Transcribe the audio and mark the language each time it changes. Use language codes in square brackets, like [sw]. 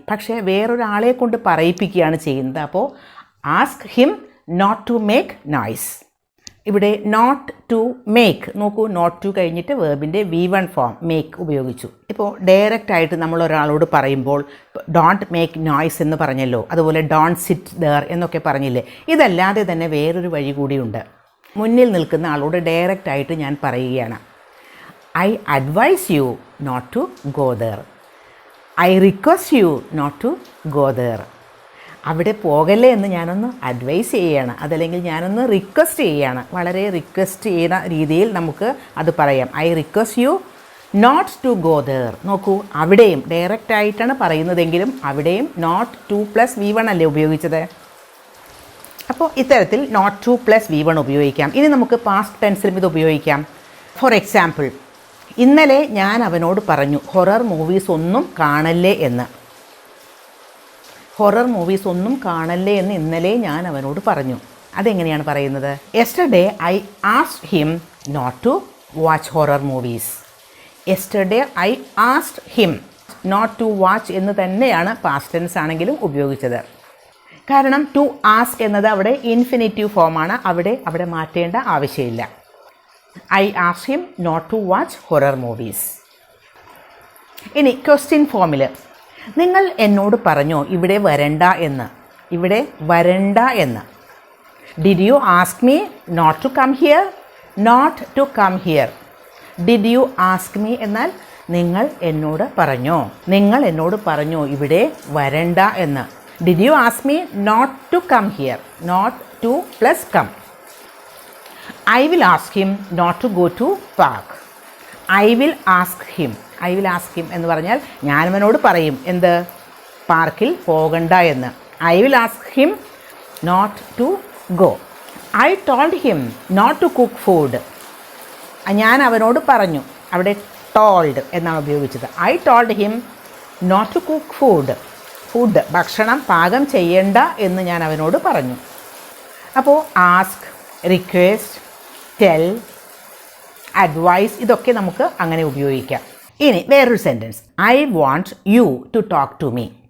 [ml] പക്ഷേ വേറൊരാളെ കൊണ്ട് പറയിപ്പിക്കുകയാണ് ചെയ്യുന്നത്. അപ്പോൾ [en] Ask him not to make noise. [ml] ഇവിടെ നോട്ട് ടു മേക്ക് നോക്കൂ, നോട്ട് ടു കഴിഞ്ഞിട്ട് വേർബിൻ്റെ V1 ഫോം മേക്ക് ഉപയോഗിച്ചു. ഇപ്പോൾ ഡയറക്റ്റായിട്ട് നമ്മൾ ഒരാളോട് പറയുമ്പോൾ [en] don't make noise [ml] എന്ന് പറഞ്ഞല്ലോ, അതുപോലെ [en] don't sit there [ml] എന്നൊക്കെ പറഞ്ഞില്ലേ. ഇതല്ലാതെ തന്നെ വേറൊരു വഴി കൂടിയുണ്ട്. മുന്നിൽ നിൽക്കുന്ന ആളോട് ഡയറക്റ്റായിട്ട് ഞാൻ പറയുകയാണ്, [en] I advise you not to go there. I request you not to go there. [ml] അവിടെ പോകല്ലേ എന്ന് ഞാനൊന്ന് അഡ്വൈസ് ചെയ്യുകയാണ്, അതല്ലെങ്കിൽ ഞാനൊന്ന് റിക്വസ്റ്റ് ചെയ്യുകയാണ്. വളരെ റിക്വസ്റ്റ് ചെയ്യുന്ന രീതിയിൽ നമുക്ക് അത് പറയാം. [en] I request you not to go there. [ml] നോക്കൂ, അവിടെയും ഡയറക്റ്റായിട്ടാണ് പറയുന്നതെങ്കിലും അവിടെയും നോട്ട് ടു പ്ലസ് V1 അല്ലേ ഉപയോഗിച്ചത്. അപ്പോൾ ഇത്തരത്തിൽ നോട്ട് ടു പ്ലസ് V1 ഉപയോഗിക്കാം. ഇനി നമുക്ക് പാസ്റ്റ് ടെൻസിലും ഇത് ഉപയോഗിക്കാം. ഫോർ എക്സാമ്പിൾ, ഇന്നലെ ഞാൻ അവനോട് പറഞ്ഞു ഹൊറർ മൂവീസ് ഒന്നും കാണല്ലേ എന്ന്. ഹൊറർ മൂവീസ് ഒന്നും കാണല്ലേ എന്ന് ഇന്നലെ ഞാൻ അവനോട് പറഞ്ഞു. അതെങ്ങനെയാണ് പറയുന്നത്? [en] Yesterday I asked him not to watch horror movies. Yesterday I asked him not to watch [ml] എന്ന് തന്നെയാണ് പാസ്റ്റ് ടെൻസ് ആണെങ്കിലും ഉപയോഗിച്ചത്. കാരണം ടു ആസ്ക് എന്നത് അവിടെ ഇൻഫിനിറ്റീവ് ഫോമാണ്. അവിടെ മാറ്റേണ്ട ആവശ്യമില്ല. [en] I asked him not to watch horror movies. [ml] ഇനി ക്വസ്റ്റ്യൻ ഫോമിൽ നിങ്ങൾ എന്നോട് പറഞ്ഞോ ഇവിടെ വരണ്ട എന്ന്. ഇവിടെ വരണ്ട എന്ന്. [en] Did you ask me not to come here? Not to come here. Did you ask me [ml] എന്നാൽ നിങ്ങൾ എന്നോട് പറഞ്ഞോ, നിങ്ങൾ എന്നോട് പറഞ്ഞോ ഇവിടെ വരണ്ട എന്ന്. [en] Did you ask me not to come here? Not to plus come. I will ask him not to go to park. I will ask him. I will ask him [ml] എന്ന് പറഞ്ഞാൽ ഞാൻ അവനോട് പറയും എന്ത്? പാർക്കിൽ പോകണ്ട എന്ന്. [en] I will ask him not to go. I told him not to cook food. [ml] ഞാൻ അവനോട് പറഞ്ഞു. അവിടെ told എന്നാണ് ഉപയോഗിച്ചത്. [en] I told him not to cook food. [ml] Food ഭക്ഷണം പാകം ചെയ്യേണ്ട എന്ന് ഞാൻ അവനോട് പറഞ്ഞു. അപ്പോൾ ആസ്ക്, റിക്വസ്റ്റ്, ടെൽ, അഡ്വൈസ് ഇതൊക്കെ നമുക്ക് അങ്ങനെ ഉപയോഗിക്കാം. ഇനി വേറൊരു sentence, [en] I want you to talk to me.